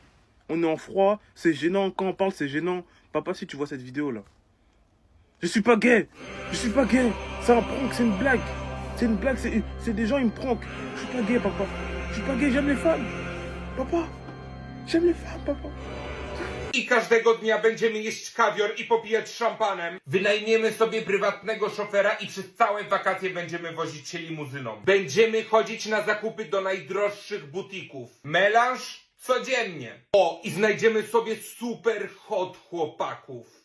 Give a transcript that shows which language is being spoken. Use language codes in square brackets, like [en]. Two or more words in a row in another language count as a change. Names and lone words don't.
[fr] On est en froid, c'est gênant. Quand on parle, c'est gênant. Papa, si tu vois cette vidéo-là. Je suis pas gay. Je suis pas gay. C'est un prank, c'est une blague. C'est une blague, c'est des gens, ils me prankent. Je suis pas gay, papa. Je suis pas gay, j'aime les femmes. Papa, j'aime les femmes, papa. [pl] I każdego dnia będziemy jeść kawior i popijać szampanem. Wynajmiemy sobie prywatnego szofera i przez całe wakacje będziemy wozić się limuzyną. Będziemy chodzić na zakupy do najdroższych butików. Melanż codziennie. O, i znajdziemy sobie [en] super hot [pl] chłopaków.